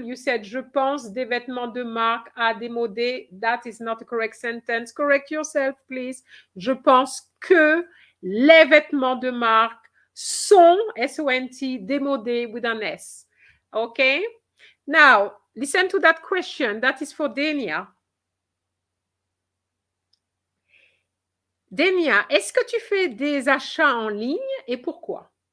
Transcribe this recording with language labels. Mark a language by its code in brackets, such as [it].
[en] You said, [fr] je pense des vêtements de marque à démodés. [en] That is not a correct sentence. Correct yourself, please. [fr] Je pense que les vêtements de marque sont, S-O-N-T, démodés [en] with an S. Okay? Now, listen to that question. That is for Denia. [fr] Denia, est-ce que tu fais des achats en ligne et pourquoi?